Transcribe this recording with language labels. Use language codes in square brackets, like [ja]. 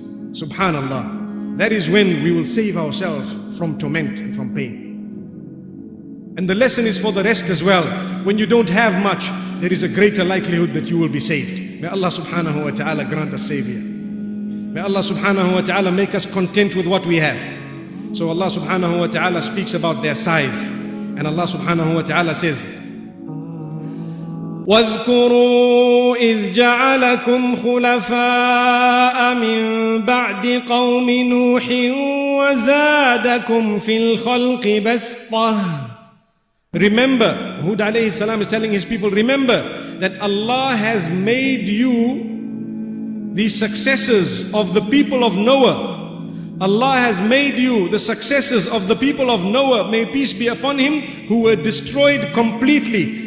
[en] Subhanallah. That is when we will save ourselves from torment and from pain. And the lesson is for the rest as well. When you don't have much, there is a greater likelihood that you will be saved. May Allah subhanahu wa ta'ala grant us savior. May Allah subhanahu wa ta'ala make us content with what we have. So Allah subhanahu wa ta'ala speaks about their size. And Allah subhanahu wa ta'ala says, [ar] وَاذْكُرُوا إِذْ جَعَلَكُمْ خُلَفَاءَ مِنْ بَعْدِ قَوْمِ نُوحٍ وَزَادَكُمْ فِي الْخَلْقِ بَسْطَةً. [en] Remember, Hud alayhi salam is telling his people, remember that Allah has made you the successors of the people of Noah. Allah has made you the successors of the people of Noah, may peace be upon him, who were destroyed completely.